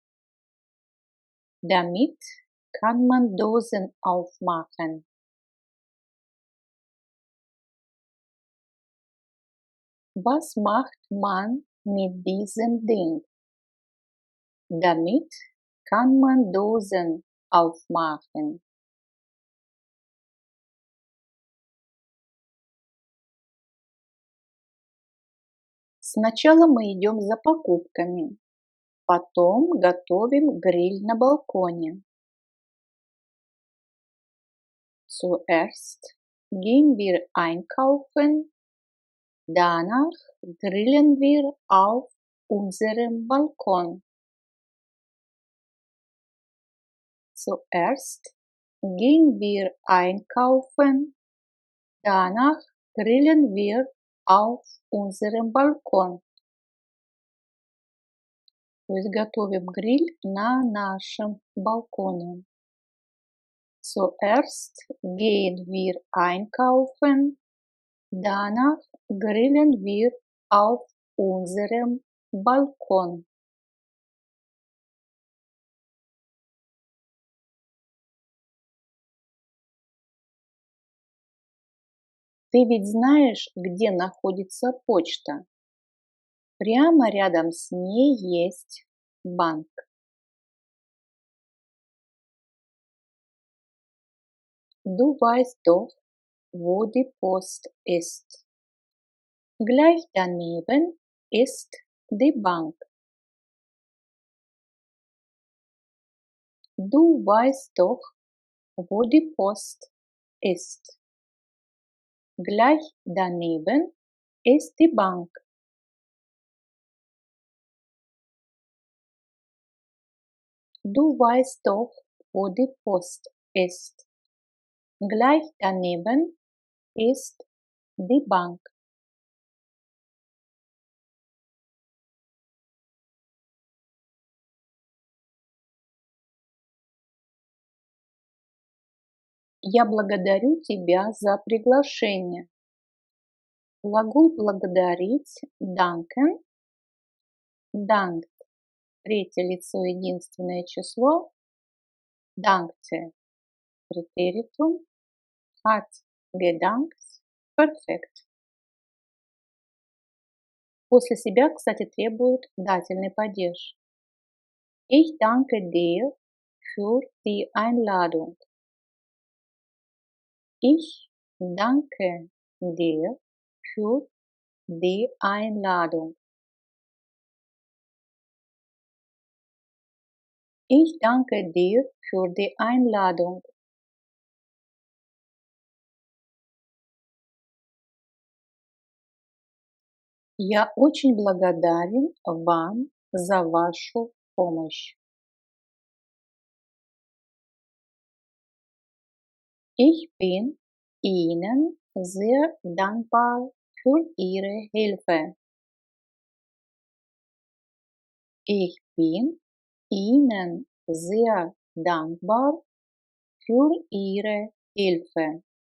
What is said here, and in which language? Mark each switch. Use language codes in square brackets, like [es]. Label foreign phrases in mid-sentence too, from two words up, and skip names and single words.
[de] Damit kann man Dosen aufmachen. Was macht man mit diesem Ding? Damit kann man Dosen aufmachen. [ru] Сначала мы идем за покупками, потом готовим гриль на балконе. [de] Zuerst gehen wir einkaufen, danach grillen wir auf unserem Balkon. Zuerst gehen wir einkaufen, danach grillen wir auf unserem Balkon. [ru] То есть готовим гриль на нашем балконе. [de] Zuerst gehen wir einkaufen, danach grillen wir auf unserem Balkon. [ru] Ты ведь знаешь, где находится почта? Прямо рядом с ней есть банк. [de] Du weißt doch, wo die Post ist. Gleich daneben ist die Bank. Du weißt doch, wo die Post ist. Gleich daneben ist die Bank. Du weißt doch, wo die Post ist. Gleich daneben ist die Bank. [ru] Я благодарю тебя за приглашение. Глагол благодарить danken. [de] Dankt. [ru] Третье лицо единственное число. [de] Dankte. Präteritum. Hat gedankt. Perfekt. [ru] После себя, кстати, требует дательный падеж. [de] Ich danke dir für die Einladung. Ich danke dir für die Einladung. Ich danke dir für die Einladung. [ru] Я очень благодарен вам за вашу помощь. [de] Ich bin Ihnen sehr dankbar für Ihre Hilfe. Ich bin Ihnen sehr dankbar für Ihre Hilfe.